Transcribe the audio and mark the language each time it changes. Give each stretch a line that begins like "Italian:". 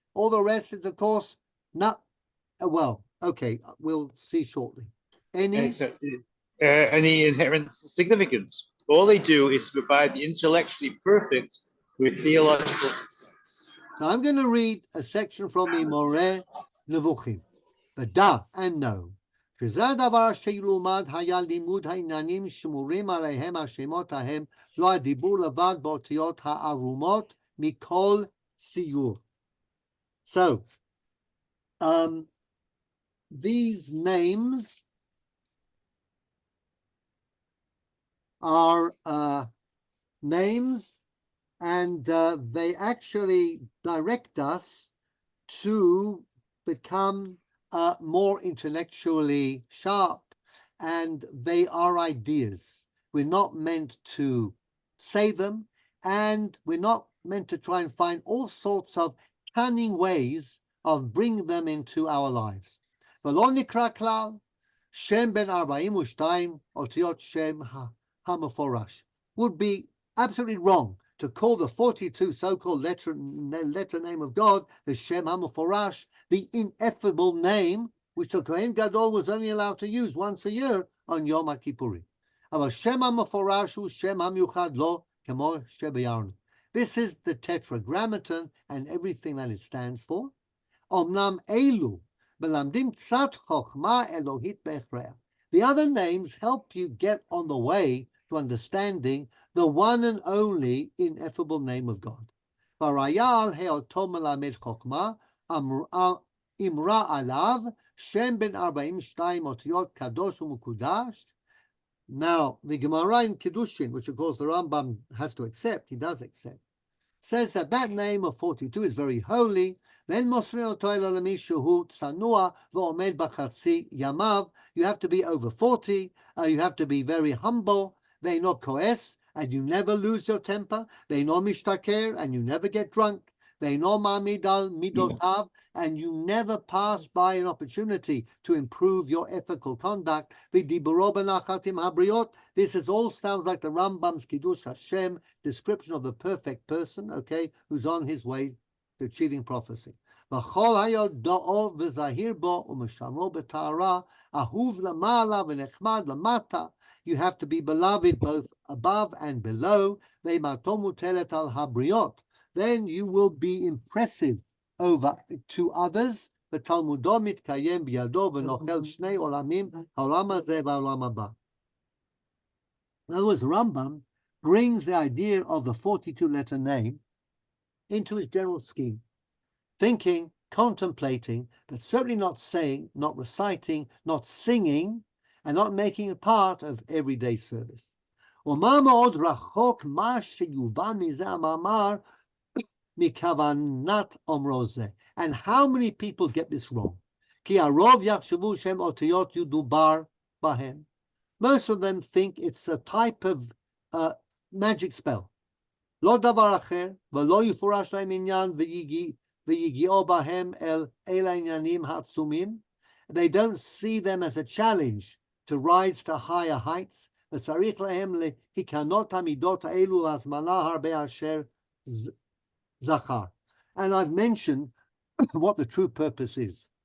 English: All the rest is, of course, not, well, okay, we'll see shortly. Any inherent significance. All they do is provide the intellectually perfect with theological insights. Now I'm going to read a section from the Moreh Nevuchim. B'da and know.
Hebrew: שזה הדבר שילומד היה לימוד העניינים שמורים עליהם השמות ההם, לא הדיבור לבד באותיות הערומות מכל ציור.
English: So, these names are names, and they actually direct us to become more intellectually sharp, and they are ideas. We're not meant to say them, and we're not meant to try and find all sorts of cunning ways of bringing them into our lives.
Hebrew: ולא נקרא כלל שם בין 42 אותיות שם המפורש.
English: Would be absolutely wrong to call the 42 so-called letter name of God the Shem HaMeforash, the ineffable name which the Kohen Gadol was only allowed to use once a year on Yom HaKippurim.
Hebrew: אבל Shem HaMeforash הוא Shem המיוחד לו כמו שביארנו.
English: This is the Tetragrammaton and everything that it stands for.
Hebrew: אומנם אלו מלמדים קצת חוכמה אלוהית בהכרח.
English: The other names help you get on the way to understanding the one and only ineffable name of God.
Hebrew: והראיה היותו מלמד חוכמה, אמרה עליו, שם בן 42 אותיות קדוש ומקודש.
English: Now, the Gemara in Kiddushin, which of course the Rambam has to accept, he does accept, says that that name of 42 is very holy.
Hebrew: Then מוסרים אותו אלא למי שהוא צנוע ועומד בחצי ימיו.
English: You have to be over 40, you have to be very humble,
Hebrew: ואינו כועס,
English: and you never lose your temper,
Hebrew: ואינו משתכר,
English: and you never get drunk,
Hebrew: ואינו מעמיד על מידותיו,
English: and you never pass by an opportunity to improve your ethical conduct.
Hebrew: ודיברו בנחת עם הבריות.
English: This is all sounds like the Rambam's Kiddush Hashem description of the perfect person, okay, who's on his way to achieving prophecy.
Hebrew: וכל היודעו וזהיר בו ומשמרו בטהרה, אהוב למעלה ונחמד למטה.
English: You have to be beloved both above and below.
Hebrew: ואימתו מוטלת על הבריות.
English: Then you will be impressive over to others.
Hebrew: ותלמודו מתקיים בידו ונוכל שני עולמים, העולם הזה והעולם הבא.
English: In other words, Rambam brings the idea of the 42-letter name into his general scheme. Thinking, contemplating, but certainly not saying, not reciting, not singing, and not making it part of everyday service.
Hebrew: ומה מאוד רחוק מה שיובן מזה המאמר מכוונת אומרו זה.
English: And how many people get this wrong?
Hebrew: כי הרוב יחשבו שהם אותיות ידובר בהם.
English: Most of them think it's a type of magic spell.
Hebrew: לא דבר אחר, ולא יפורש להם עניין ויגיעו בהם אל העניינים העצומים.
English: They don't see them as a challenge to rise to higher heights,
Hebrew: וצריך להם להיכנות המידות האלו להזמנה הרבה אשר זכר.
English: And I've mentioned what the true purpose is.